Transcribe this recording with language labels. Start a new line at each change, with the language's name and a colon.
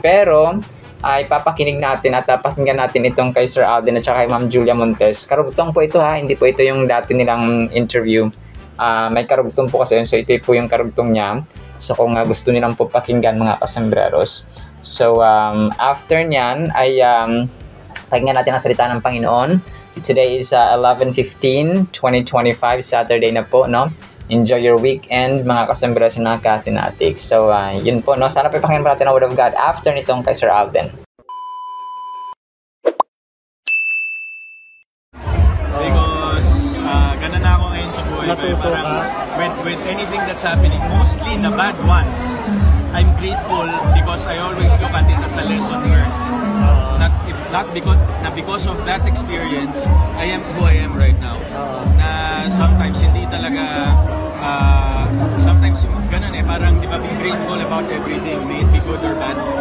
Filipino: Pero, ay papakinig natin at pakinggan natin itong kay Sir Alden at saka kay Ma'am Julia Montes. Karugtong po ito ha, hindi po ito yung dati nilang interview. May karugtong po kasi yun, so ito po yung karugtong niya. So kung gusto nilang po pakinggan mga kasembreros. So after nyan ay pakinggan natin ang salita ng Panginoon.
English: Today is 11/15/2025, Saturday
Filipino: na po, no?
English: Enjoy your weekend,
Filipino: mga kasembreros ng Kathinatics. So, yun po, no? Sana pa pakinggan natin ang Word of God after nitong kay Sir Alden. Because, ganun na ako ngayon sa buhay.
English: Parang, with anything that's happening, mostly na bad ones, I'm grateful because I always look at it as a lesson learned. Not because of that experience, I am who I am right now. Na sometimes
Filipino: hindi talaga,
English: sometimes
Filipino: ganun parang di ba,
English: be grateful about everything, may it be good or bad.